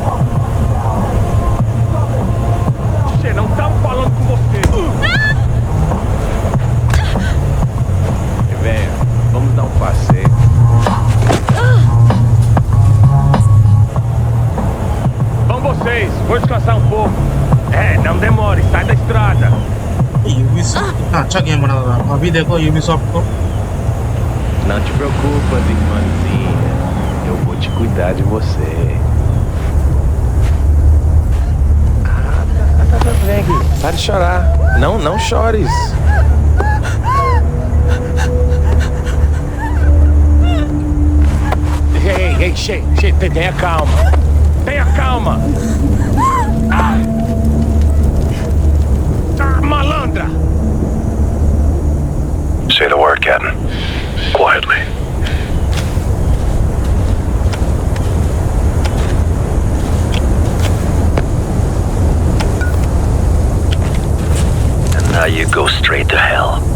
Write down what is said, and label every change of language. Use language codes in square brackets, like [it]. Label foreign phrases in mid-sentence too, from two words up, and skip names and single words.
[pt] Você não tá falando com você. Venha, vamos dar um passeio. Vão vocês, vou descansar um pouco. Não demore, sai da estrada. [hi] अच्छा गेम बना था। अभी देखो यूबीसॉफ्ट को। [pt] Não te preocupa, irmãzinha. Eu vou te cuidar de você. Vem aqui, para de chorar. Não chores. Ei, tenha calma. Tenha calma. Malandra. [en] Say the word, Captain. Quietly. And now you go straight to hell.